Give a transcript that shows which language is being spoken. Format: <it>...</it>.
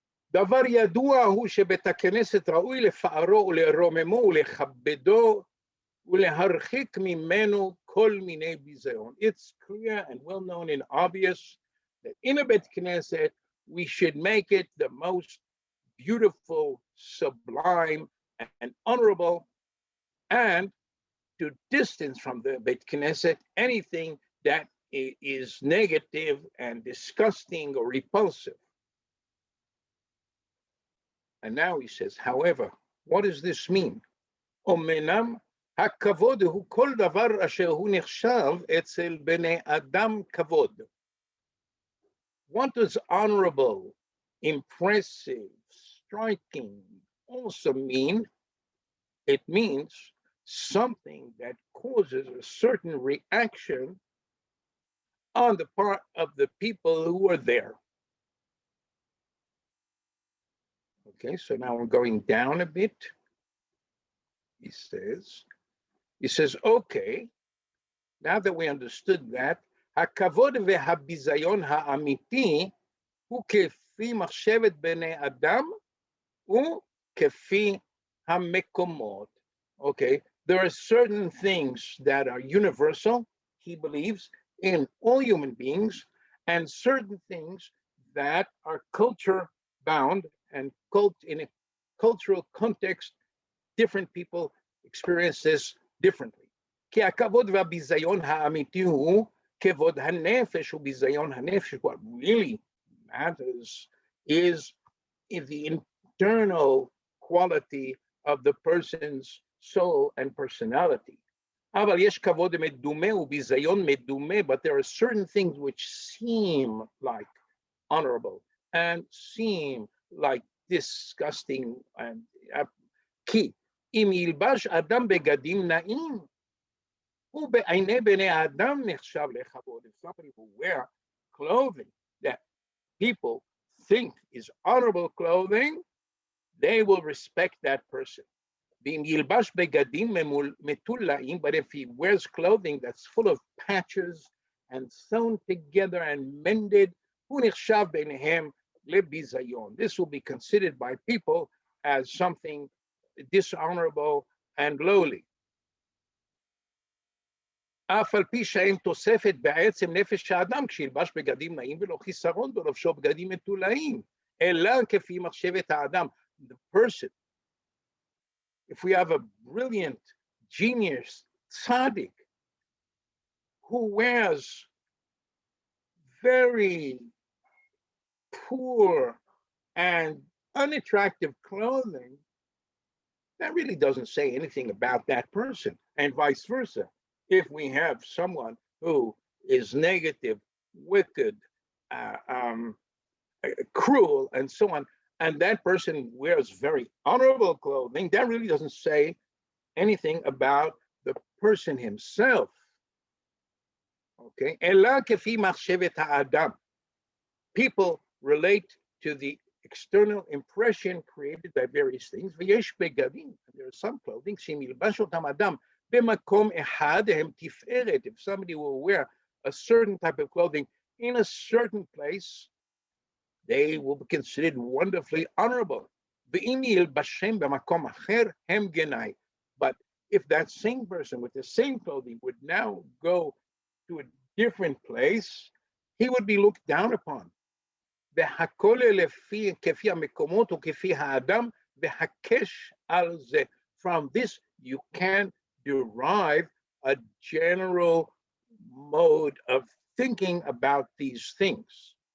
<he>דבר ידוע הוא שבית הכנסת ראוי לפארו ולרוממו ולכבדו ולהרחיק ממנו כל מיני ביזיון.</he> <en>It's clear and well known and obvious that in a Bet Knesset we should make it the most beautiful, sublime, and honorable, and to distance from the Bet Knesset anything that is negative and disgusting or repulsive. And now he says, however, what does this mean?</en> <he>אומנם הכבוד הוא כל דבר אשר הוא נחשב אצל בני אדם כבוד.</he> <en>What does honorable, impressive, striking also mean? It means something that causes a certain reaction on the part of the people who are there. Okay, so now we're going down a bit. He says, okay, now that we understood that,</en> <he>הכבוד והביזיון האמיתי הוא כפי מחשבת בני אדם וכפי המקומות.</he> <en>Okay, there are certain things that are universal, he believes, in all human beings, and certain things that are culture bound and in a cultural context, different people experience this differently.</en> <he>כי הכבוד והביזיון האמיתי הוא כבוד הנפש וביזיון הנפש.</he> <en>What really matters is the internal quality of the person's soul and personality.</en> <he>אבל יש כבוד מדומה וביזיון מדומה,</he> <en>but there are certain things which seem like honorable and seem like disgusting and</en> <he>כי אם ילבש אדם בגדים נעים, הוא בעיני בני האדם נחשב לכבוד.</he> <en>If somebody will wear clothing that people think is honorable clothing, they will respect that person.</en> <he>ואם ילבש בגדים מתולעים,</he> <en>but if he wears clothing that's full of patches and sewn together and mended,</en> <he>הוא נחשב בעיניהם לביזיון.</he> <en>This will be considered by people as something dishonorable and lowly.</en> <he>אף על פי שאין תוספת בעצם נפש האדם כשילבש בגדים נעים ולא חיסרון בלבשו בגדים מתולעים, אלא כפי מחשבת האדם.</he> <en>The person, if we have a brilliant, genius, tzaddik, who wears very poor and unattractive clothing, that really doesn't say anything about that person, and vice versa. If we have someone who is negative, wicked, cruel, and so on, and that person wears very honorable clothing, that really doesn't say anything about the person himself. Okay?</en> <he>אלא כפי מחשבת האדם.</he> <en>People relate to the external impression created by various things.</en> <he>ויש בגדים,</he> <en>there are some clothing,</en> <he>שאם ילבש אותם אדם במקום אחד הם תפארת.</he> <en>If somebody will wear a certain type of clothing in a certain place, they will be considered wonderfully honorable.</en> <he>ואם ילבשם במקום אחר הם גנאי.</he> <en>But if that same person with the same clothing would now go to a different place, he would be looked down upon.</en> <he>והכל לפי כפי המקומות וכפי האדם והקש על זה.</he> <en>From this you can derive a general mode of thinking about these things.</en>